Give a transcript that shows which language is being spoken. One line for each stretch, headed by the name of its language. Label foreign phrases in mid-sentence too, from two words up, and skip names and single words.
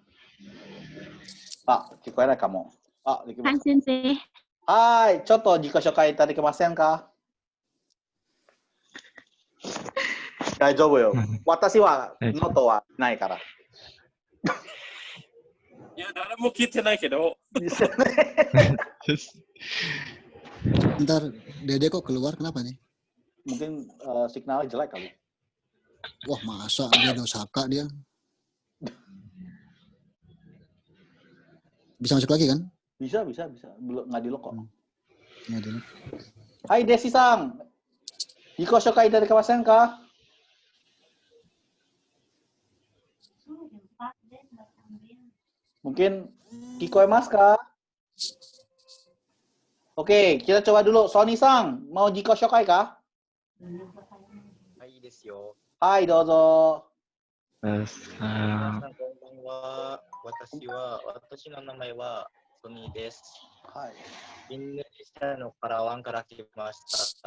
Japanese: あ、聞こえないかも。あ、できます。はい、先生。はい、ちょっと自己紹介いただけませんか？大丈夫よ。私はノートはないから。いや、誰も聞いてないけど。
Indonesian: Ntar Dede kok keluar, kenapa nih? Mungkin signalnya jelek kali. Wah, masa dia Osaka dia. Bisa masuk lagi kan? Bisa. Belum nggak di lock kok. Nggak di lock.
Japanese: はい Desi-san。自己紹介 いただけませんか? Mungkin 聞こえますか?
Indonesian: Oke, kita coba dulu.
Japanese: Sony-san, mau 自己紹介か? はい ですよ. はい、どうぞ. こんばんは。私の名前はソニーです。はい。インドネシアのカラワンから来ました。